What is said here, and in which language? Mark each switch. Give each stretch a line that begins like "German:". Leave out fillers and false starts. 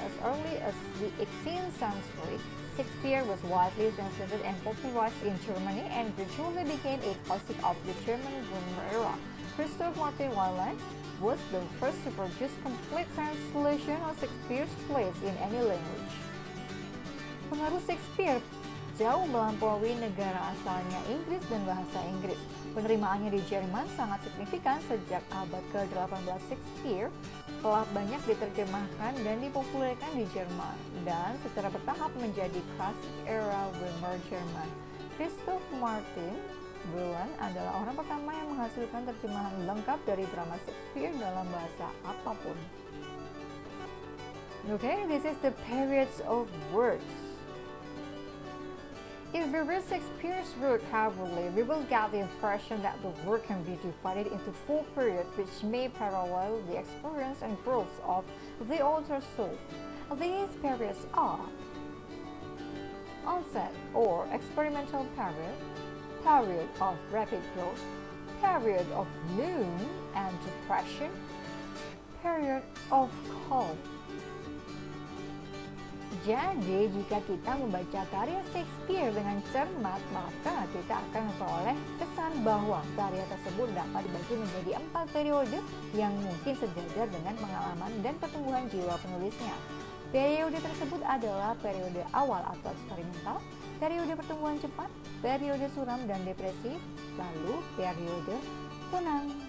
English: As early as the 18th century, Shakespeare was widely translated and popularized in Germany and gradually became a classic of the German grammar era. Christoph Martin Wieland was the first to produce complete translation of Shakespeare's plays in any language.
Indonesian: Pengaruh Shakespeare jauh melampaui negara asalnya Inggris dan bahasa Inggris. Penerimaannya di Jerman sangat signifikan. Sejak abad ke-18, Shakespeare telah banyak diterjemahkan dan dipopulerkan di Jerman dan secara bertahap menjadi klasik era Weimar Jerman. Christoph Martin Wieland adalah orang pertama yang menghasilkan terjemahan lengkap dari drama Shakespeare dalam bahasa apapun.
English: Okay, this is the periods of words. If we read Shakespeare's work carefully, we will get the impression that the work can be divided into 4 periods which may parallel the experience and growth of the author's soul. These periods are onset or experimental period, period of rapid growth, period of gloom and depression, period of calm.
Indonesian: Jadi, jika kita membaca karya Shakespeare dengan cermat, maka kita akan memperoleh kesan bahwa karya tersebut dapat dibagi menjadi 4 periode yang mungkin sejajar dengan pengalaman dan pertumbuhan jiwa penulisnya. Periode tersebut adalah periode awal atau eksperimental, periode pertumbuhan cepat, periode suram dan depresi, lalu periode tenang.